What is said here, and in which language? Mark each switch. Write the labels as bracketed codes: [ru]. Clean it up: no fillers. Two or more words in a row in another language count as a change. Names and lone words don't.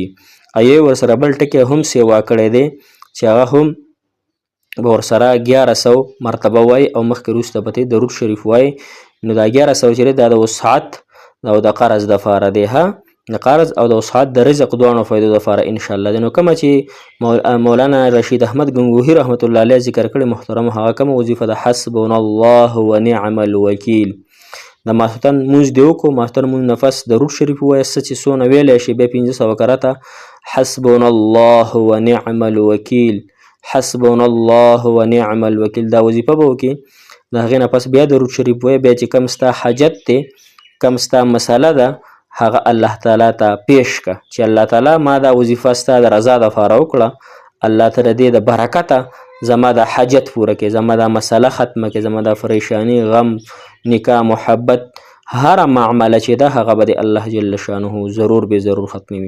[ps] ایې ورسره بل ټکی هم سیوا کړی دی چې هغه هم به ورسره 1100 مرتبه وای او مخکې وروسته به درود شریف وای. نو دا 1100 چې دی دا د وسعت او د قرض دپاره دی، د قرض او د وسعت د رزق دواړو فایدو دپاره انشاءالله دی. نو کومه چې مولانا رشید احمد گنگوهی [ar] رحمت الله علیه [ps] ذکر کړې محترم، هغه کومه وظیفه ده؟ [ar] حسبنا الله ونعم الوکیل. [ps] د ماسخوتن مونځ دې وکړو، ماسخوتن مونځ نفس درود شریف ووایه، څه چې څونه ویلی شي، بیا 500 کرته [ar] حسبنا الله ونعم الوکیل، حسبنا الله ونعم الوکیل [ps] دا وظیفه به وکړي. د هغې نه پس بیا درود شریف وایه، بیا چې کوم ستا حاجت دی، کوم ستا مسله ده، هغه الله تعالی ته پیش که چې الله تعالی ما دا وظیفه ستا د رضا دپاره وکړه، الله ته د دې د برکته زما دا حاجت پوره کړي، زما دا مسله ختمه کړي، زما دا پریشانی، غم، نکاح، محبت، هر معامله چې ده هغه به د الله [ar] جل شانه [ps] ضرور به ضرور ختموي.